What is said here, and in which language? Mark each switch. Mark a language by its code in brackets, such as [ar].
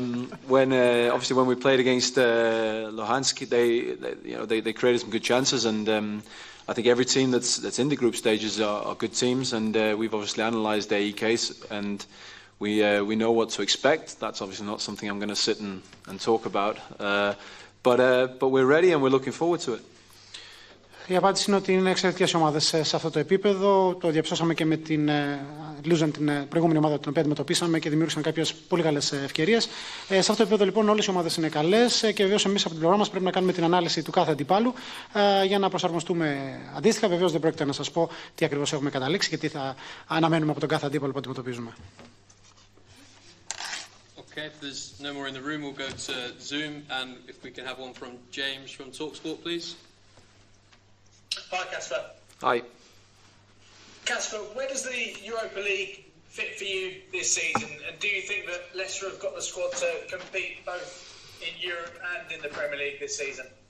[en] Obviously when we played against Luhansk, they created some good chances, and I think every team that's in the group stages are good teams, and we've obviously analysed their EKs, and we know what to expect. That's obviously not something I'm going to sit and talk about, but we're ready and we're looking forward to it. [el] Η απάντηση είναι ότι είναι εξαιρετικές ομάδες σε αυτό το επίπεδο. Το διαψώσαμε και με την Λούζαν, την προηγούμενη ομάδα την οποία αντιμετωπίσαμε και δημιούργησαν κάποιες πολύ καλές ευκαιρίες. Σε αυτό το επίπεδο λοιπόν όλες οι ομάδες είναι καλές και βεβαίως εμείς από την πλευρά μας πρέπει να κάνουμε την ανάλυση του κάθε αντιπάλου για να προσαρμοστούμε αντίστοιχα. Βεβαίως δεν πρόκειται να σας πω τι ακριβώς έχουμε καταλήξει και τι θα αναμένουμε από τον κάθε αντίπαλο που αντιμετωπίζουμε. [en] Okay, if there's no more in the room, we'll go to Zoom, and if we can have one from James from TalkSport, please. Hi, Kasper. Hi. Kasper, where does the Europa League fit for you this season? And do you think that Leicester have got the squad to compete both in Europe and in the Premier League this season?